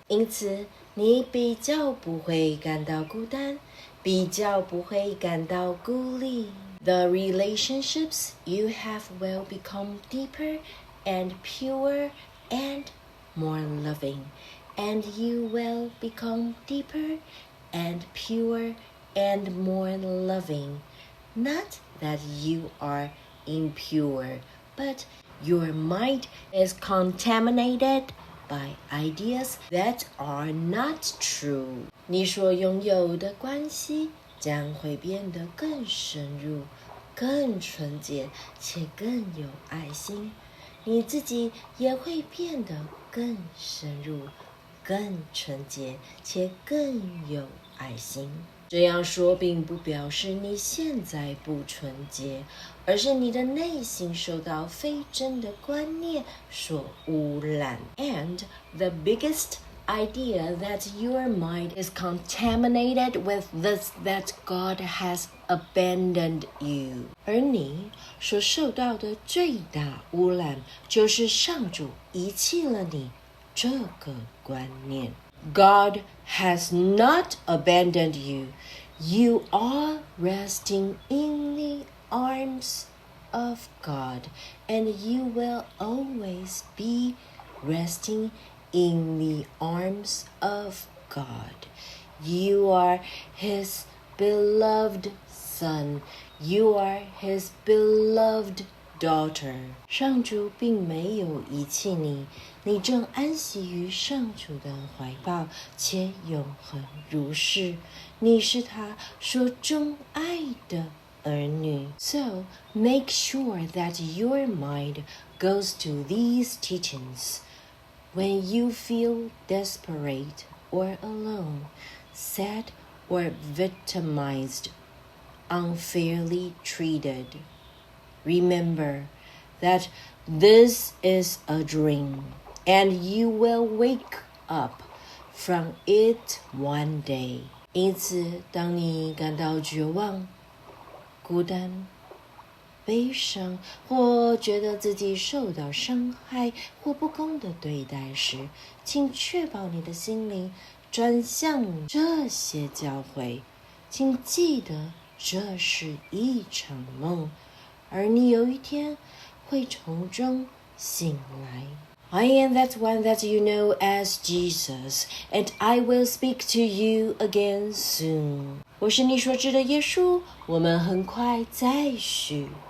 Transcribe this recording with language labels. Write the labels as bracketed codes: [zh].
[zh] 因此，你比较不会感到孤单，比较不会感到孤立。 [en] The relationships you have will become deeper and purer and more loving. And you will become deeper and purer and more loving. Not that you are impure, but your mind is contaminated by ideas that are not true. [zh] 你所拥有的关系将会变得更深入、更纯洁且更有爱心。你自己也会变得更深入、更纯洁且更有爱心。这样说并不表示你现在不纯洁，而是你的内心受到非真的观念所污染。 [en] And the biggest idea that your mind is contaminated with this that God has abandoned you. [zh] 而你所受到的最大污染就是上主遗弃了你这个观念。 [en] God has not abandoned you. You are resting in the arms of God, and you will always be resting in the arms of God. You are His beloved son. You are His beloved daughter. [zh] 上主并没有遗弃你，你正安息于上主的怀抱，且永恒如是。你是他所钟爱的儿女。 [en] So make sure that your mind goes to these teachings when you feel desperate or alone, sad or victimized, unfairly treated. Remember that this is a dream, and you will wake up from it one day. [zh] 因此，当你感到绝望、孤单、悲伤，或觉得自己受到伤害或不公的对待时，请确保你的心灵转向这些教诲。请记得，这是一场梦，而你有一天会从中醒来。 [en] I am that one that you know as Jesus, and I will speak to you again soon. [zh] 我是你所知的耶稣，我们很快再续。